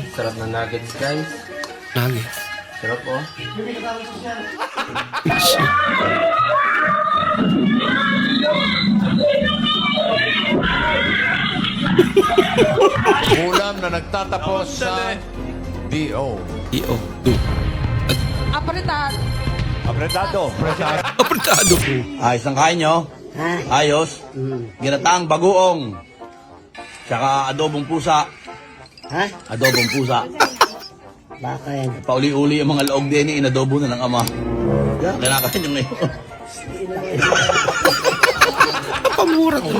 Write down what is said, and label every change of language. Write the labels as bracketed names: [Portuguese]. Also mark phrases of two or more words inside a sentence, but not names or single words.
[Filipino] Sarap na nuggets, guys. Nuggets. Sarap, oh. Shit. Ulam na nagtatapos sa D.O. D.O. Apretado. Apretado po. Ayos ang kain nyo? Ayos. Ginataang bagoong. Tsaka adobong pusa. Ha? Adobong pusa. Baka yan. Pauli-uli yung mga laog din inadobo na ng ama. Kinakain nyo ngayon. Pamura to.